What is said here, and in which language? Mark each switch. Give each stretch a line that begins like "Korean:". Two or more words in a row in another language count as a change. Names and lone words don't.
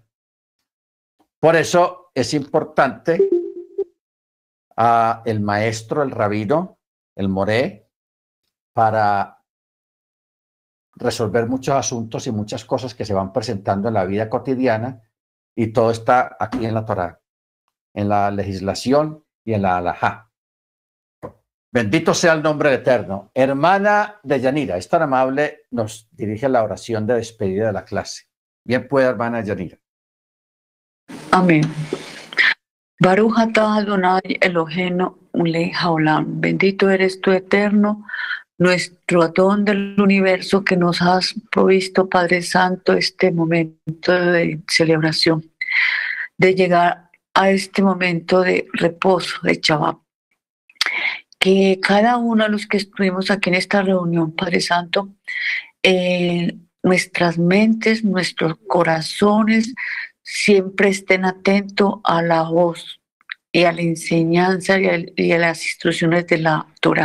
Spanish: Por eso es importante el maestro, el rabino, el moré, para resolver muchos asuntos y muchas cosas que se van presentando en la vida cotidiana, y todo está aquí en la Torá, en la legislación y en la halajá. Bendito sea el nombre eterno. Hermana de Yanira, es tan amable, nos dirige la oración de despedida de la clase. Bien puede, hermana Yanira. Amén.
Hebrew: ברוך אתה אדוני אלוהינו מלך העולם.
Spanish: Bendito eres tú, eterno, nuestro Adón del universo, que nos has provisto, Padre Santo, este momento de celebración, de llegar a este momento de reposo, de Shabbat. Que cada uno de los que estuvimos aquí en esta reunión, Padre Santo, nuestras mentes, nuestros corazones siempre estén atentos a la voz y a la enseñanza y a las instrucciones de la Torá.